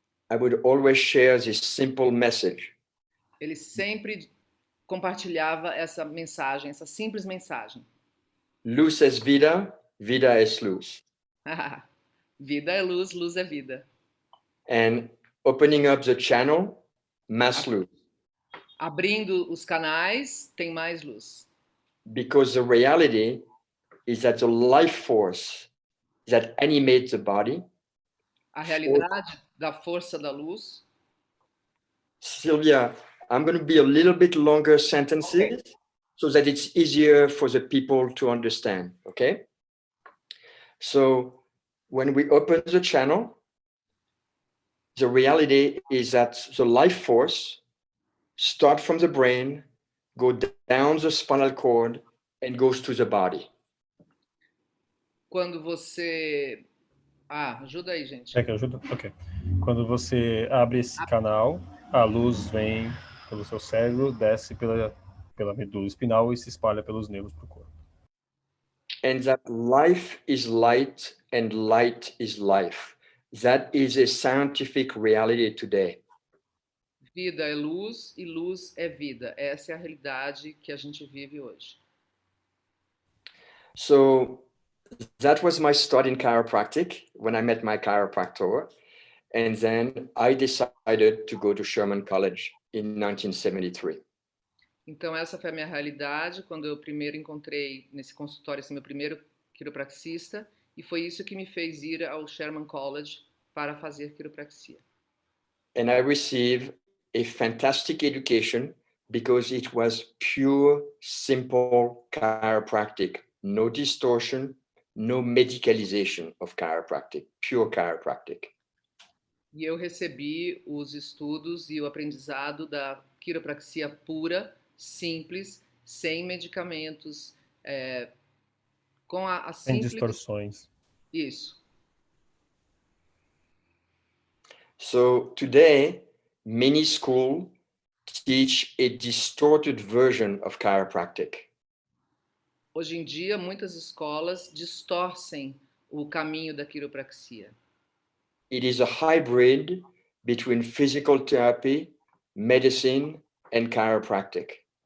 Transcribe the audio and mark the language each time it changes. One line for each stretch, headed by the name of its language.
English: I would always share this simple message.
Portuguese: ele sempre compartilhava essa mensagem, essa simples mensagem.
Spanish: Luz es vida, vida es luz.
Portuguese: Vida é luz, luz é vida.
English: And opening up the channel,
Spanish: más luz.
Portuguese: Abrindo os canais, tem mais luz.
English: Because the reality is that the life force that animates the body.
Portuguese: A realidade da força da luz.
English: Sylvia, I'm going to be a little bit longer sentences so that it's easier for the people to understand, okay? So when we open the channel, the reality is that the life force starts from the brain, go down the spinal cord, and goes to the body.
Portuguese: Quando você... ajuda aí, gente. Que ajuda? Ok. Quando você abre esse canal, a luz vem pelo seu cérebro, desce pela medula espinal e se espalha pelos nervos para o corpo.
English: And that life is light and light is life. That is a scientific reality today.
Portuguese: Vida é luz e luz é vida. Essa é a realidade que a gente vive hoje.
English: So that was my start in chiropractic when I met my chiropractor. And then I decided to go to Sherman College in 1973.
Portuguese: Então essa foi a minha realidade quando eu primeiro encontrei nesse consultório esse meu primeiro quiropraxista, e foi isso que me fez ir ao Sherman College para fazer quiropraxia.
English: And I received a fantastic education because it was pure, simple chiropractic. No distortion, no medicalization of chiropractic, pure chiropractic.
Portuguese: E eu recebi os estudos e o aprendizado da quiropraxia pura, simples, sem medicamentos, com a Sem simples... distorções. Isso.
English: So today, many schools teach a distorted version of chiropractic.
Portuguese: Hoje em dia, muitas escolas distorcem o caminho da quiropraxia.
English: It is a hybrid between physical therapy, medicine, and chiropractic.